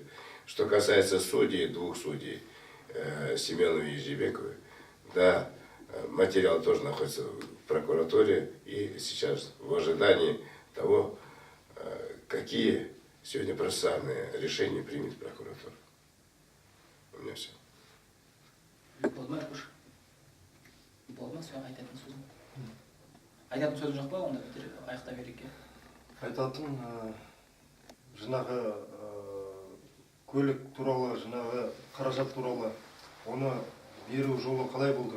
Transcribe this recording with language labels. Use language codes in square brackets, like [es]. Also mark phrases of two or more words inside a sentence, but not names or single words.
[ru] Что касается судей, двух судей, Семеновой и Ежебековой, да, материал тоже находится в прокуратуре и сейчас в ожидании того, какие сегодня процессуальные решения примет прокуратура. У меня все. [kk] Болды ма Аркуш? Болды ма саған айтатын сөзің? Айтатын сөзің жоқ па, онда аяқтап берейік. Айтатын жаңағы көлік туралы, жаңағы қаражат туралы оны беру жолы қалай болды?